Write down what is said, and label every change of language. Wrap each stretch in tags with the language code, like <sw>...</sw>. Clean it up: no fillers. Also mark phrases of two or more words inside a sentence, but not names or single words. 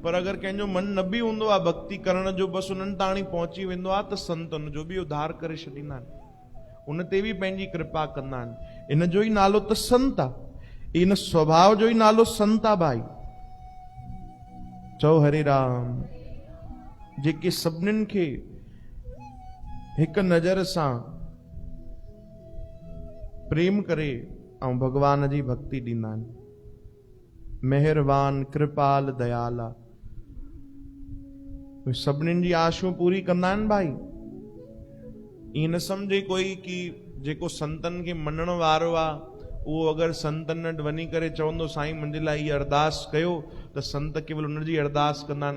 <sd>पर अगर कंहिंजो मन न बि हूंदो आहे भक्ति करण जो, बसि उन्हनि ताणी पहुची वेंदो आहे, त संत उनजो बि उद्धार करे छॾींदा आहिनि, उन ते बि पंहिंजी कृपा कंदा आहिनि। इन जो ई नालो त संत आहे, इन स्वभाव जो ई नालो संत आहे भाई। चओ हरे राम। जेके सभिनीनि खे हिक नज़र सां प्रेम करे ऐं भगवान जी भक्ति ॾींदा आहिनि, मेहरबान कृपाल दयाल आहे, सभिनीनि जी आशूं पूरी कंदा आहिनि भाई। ईअं न सम्झे कोई कि जेको संतन खे मञण वारो आहे उहो अगर संतन वटि वञी करे चवंदो साईं मुंहिंजे लाइ इहा अरदास कयो, त संत केवल उनजी अरदास कंदा आहिनि।</sd>